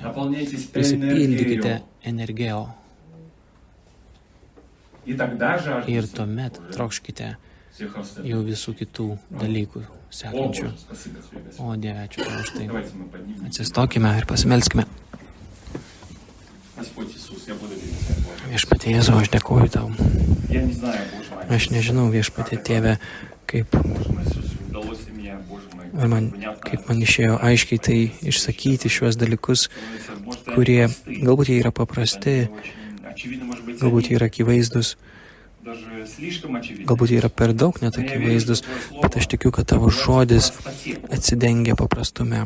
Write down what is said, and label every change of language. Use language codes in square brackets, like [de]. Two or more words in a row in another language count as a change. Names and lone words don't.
[lt] Prisipildykite energijo. Ir tuomet trokškite jau visų kitų dalykų sekančių. O Dieve, ačiū tau už tai. Atsistokime ir pasimelskime. Viešpatie Jėzau, aš dėkuoju tau. [ru] Я не знаю, Боже мой, [lt] Aš nežinau, viešpatie Tėve, kaip [ru] Боже мой, Иисус, удалось ли мне, Боже мой, [lt] kaip man išėjo aiškiai tai išsakyti šiuos dalykus, kurie galbūt jie yra paprasti, galbūt jie yra akivaizdus, galbūt jie yra per daug net akivaizdus, bet aš tikiu, kad tavo žodis atsidengia paprastume.